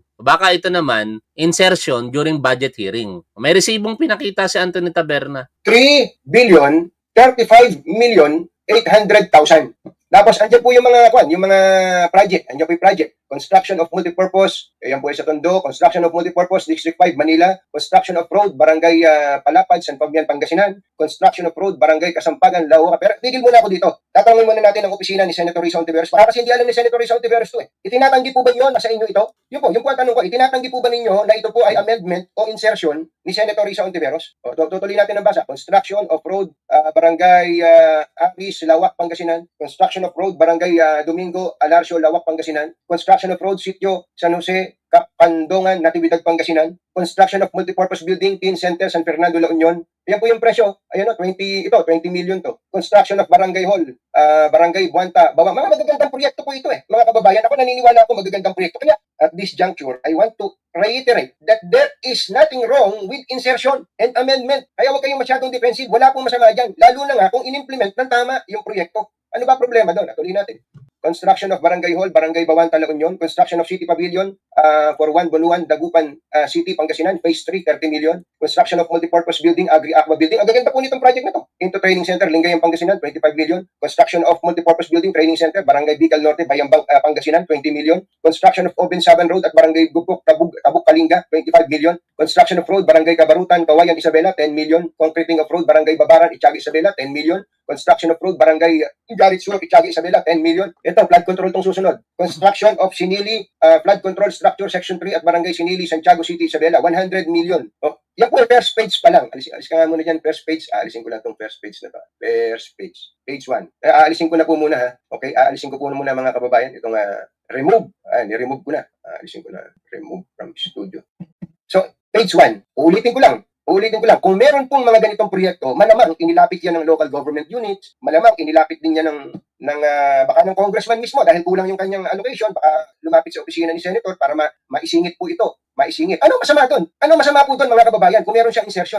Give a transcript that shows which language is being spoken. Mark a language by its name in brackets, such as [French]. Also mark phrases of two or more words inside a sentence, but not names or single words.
[Filipino] Baka ito naman, [English] insertion during budget hearing. [Filipino] May resibong pinakita si Anthony Taberna. 3,035,800,000. Tapos, andyan po yung mga project. Andyan po yung project. [English] Construction of multipurpose, [Filipino] ayan po sa [English] Tondo. Construction of multipurpose, District 5, Manila. Construction of road, Barangay Palapad, San Fabian, Pangasinan. Construction of road, Barangay Kasampagan, Lauca. [Filipino] Pero tigil muna ako dito. Tatanungin muna natin ang opisina ni Senator Risa Hontiveros. Baka kasi hindi alam ni Senator Risa Hontiveros to Itinatanggi po ba nyo na sa inyo ito? Yun po ang tanong ko. Itinatanggi po ba ninyo na ito po ay amendment o insertion ni Senator Risa Hontiveros? Tutuloy natin ang basa. [English] Construction of road, Barangay Aris, Lawak, Pangasinan. Construction of road, Barangay Domingo, Alarcio, Lawak, Pangasinan. Construction of road, Sitio, San Jose, Kapandongan, Natividad, Pangasinan. Construction of multipurpose building, Teen Center, San Fernando, La Union. [Filipino] Ayan po yung presyo. Ayan 20 million to. [English] Construction of Barangay Hall, Barangay Buanta, Bawang. [Filipino] Mga magagandang proyekto po ito mga kababayan. Ako naniniwala ako magagandang proyekto. [English] Kaya at this juncture, I want to reiterate that there is nothing wrong with insertion and amendment. [Filipino] Kaya huwag kayong masyadong defensive. Wala pong masama dyan. Lalo na nga kung in-implement ng tama yung proyekto. Ano ba problema doon? Atuloy natin. [English] Construction of Barangay Hall, Barangay Bawanta, La Union. Construction of City Pavilion for 1 Buluan, Dagupan City, Pangasinan. Phase 3, 30 million. Construction of Multipurpose Building, Agri-Aqua Building. [Filipino] Ang gaganda po nitong project na to. [English] Into Training Center, Lingayen, Pangasinan, 25 million. Construction of Multipurpose Building, Training Center, Barangay Bicol Norte, Bayambang, Pangasinan, 20 million. Construction of Oben Saban Road at Barangay Gupok, Tabuk, Kalinga, 25 million. Construction of Road, Barangay Kabarutan, Kawayan, Isabela, 10 million. Concreting of Road, Barangay Babaran, Itiagi, Isabela, 10 million. Construction of Road, Barangay Garit Sur, Itiagi, Isabela, 10 million. [Filipino] Ito, [English] flood control [Filipino] itong susunod. [English] Construction of Sinili, Flood Control Structure Section 3 at Barangay Sinili, Santiago City, Isabela, 100 million. [Filipino] Yan po, [English] first page [Filipino] pa lang. Alis ka nga muna dyan, [English] first page. [Filipino] Aalisin ko lang itong [English] first page [Filipino] na to. [English] First page. Page 1. [Filipino] Aalisin ko na po muna Okay, aalisin ko po muna mga kababayan. Itong remove. Ni-remove ko na. Aalisin ko na. [English] Remove from studio. So, page 1. [Filipino] Ulitin ko lang. Kung meron pong mga ganitong proyekto, malamang inilapit yan ng [English] local government units, [Filipino] malamang inilapit din yan baka ng congressman mismo dahil kulang yung kanyang allocation, baka lumapit sa opisina ni senator para maisingit po ito. Ano masama doon? Ano masama po doon mga kababayan kung meron siyang insertion?